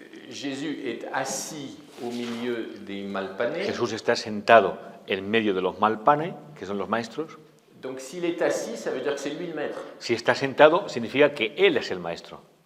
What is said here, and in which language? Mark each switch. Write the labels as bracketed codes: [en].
[fr] Jésus est assis au milieu des malpanés. [es] Jesús está sentado en medio de los malpanes, que son los maestros. [fr] Donc s'il est assis, ça veut dire que c'est lui le maître. [es] Si está sentado, significa que él es el maestro.